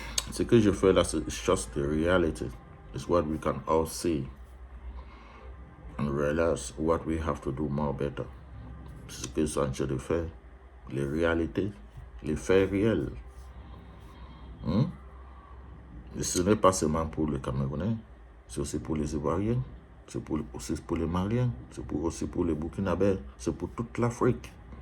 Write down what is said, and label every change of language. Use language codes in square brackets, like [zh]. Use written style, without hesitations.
[fr] Ce que je fais là, c'est [en] just the reality. It's what we can all see and realize what we have to do more better. [fr] C'est ce que je suis en train de faire. Les réalités, les faits réels. Et ce n'est pas seulement pour les Camerounais, c'est aussi pour les Ivoiriens, c'est aussi pour les Maliens, c'est aussi pour les Burkinabés, c'est pour toute l'Afrique.